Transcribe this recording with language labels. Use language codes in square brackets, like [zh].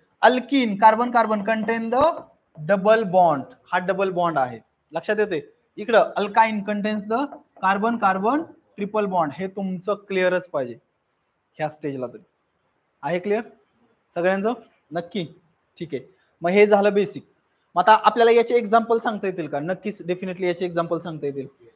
[en] Alkene carbon carbon contain the double bond. [mr] हा double bond आहे, लक्षात येते. [en] इकडं alkyne contains the carbon carbon triple bond. [mr] हे तुमचं क्लिअरच पाहिजे ह्या स्टेजला तरी. आहे क्लिअर सगळ्यांचं? नक्की, ठीक आहे. मग हे झालं बेसिक. मग आता आपल्याला याचे एक्झाम्पल सांगता येतील का? नक्कीच, डेफिनेटली याचे एक्झाम्पल सांगता येतील.